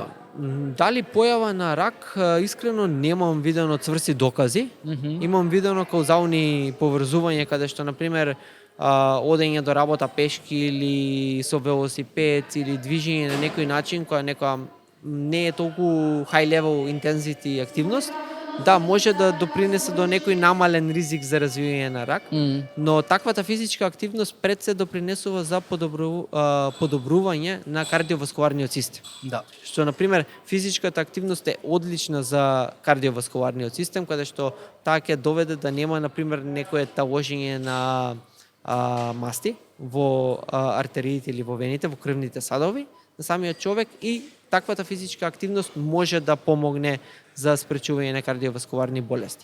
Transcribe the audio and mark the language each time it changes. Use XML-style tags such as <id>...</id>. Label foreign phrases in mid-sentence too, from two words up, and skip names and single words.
<mk>Дали појава на рак, искрено немам видено цврсти докази. Имам видено каузални поврзувања каде што, например, одење до работа пешки или со велосипед или движење на некој начин која не е толку</mk> <en>high level intensity</en> <mk>активност, да, може да допринесе до некој намален ризик за развивање на рак, но таквата физичка активност пред се допринесува за подобрување на кардиоваскуларниот систем. Да. Што, например, физичката активност е одлична за кардиоваскуларниот систем, каде што таа ќе доведе да нема, например, некое таложење на масти во артериите или во вените, во крвните садови на самиот човек, и таквата физичка активност може да помогне за спречување на кардиоваскуларни болести.</mk>